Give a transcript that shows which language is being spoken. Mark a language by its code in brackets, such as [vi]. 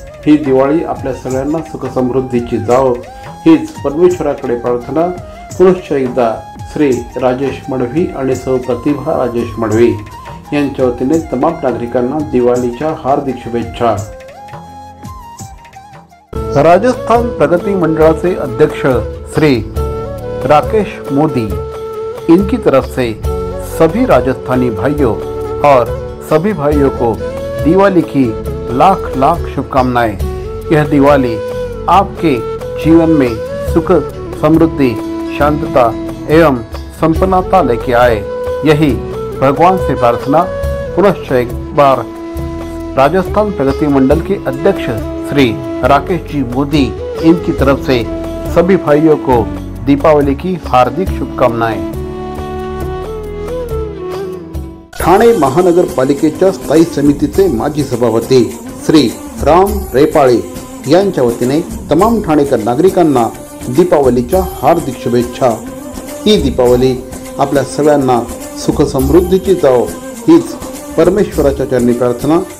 [mr] ही दिवाळी आपल्या सगळ्यांना सुखसमृद्धीची जावो हीच परमेश्वराकडे प्रार्थना. पुनश्च एकदा श्री राजेश मडवी आणि सौ प्रतिभा राजेश मडवी यांच्या वतीने तमाम नागरिकांना दिवाळीच्या हार्दिक शुभेच्छा. [hi] राजस्थान प्रगति [mr] मंडळाचे अध्यक्ष [hi] श्री राकेश मोदी इनकी तरफ से सभी राजस्थानी भाइयों और सभी भाइयों को दिवाली की लाख लाख शुभकामनाएं. यह दिवाली आपके जीवन में सुख समृद्धि शांतता एवं संपन्नता लेके आए, यही भगवान से प्रार्थना. पुनश्च एक बार राजस्थान प्रगति मंडल के अध्यक्ष श्री राकेश जी मोदी इनकी तरफ से सभी भाइयों को दीपावली की हार्दिक शुभकामनाएं. [mr] ठाणे महानगरपालिकेच्या स्थायी समितीचे माजी सभापती श्री राम रेपाळे यांच्या वतीने तमाम ठाणेकर नागरिकांना दीपावलीच्या हार्दिक शुभेच्छा. ही दीपावली आपल्या सगळ्यांना सुख समृद्धीची जावो हीच परमेश्वराच्या चरणी प्रार्थना.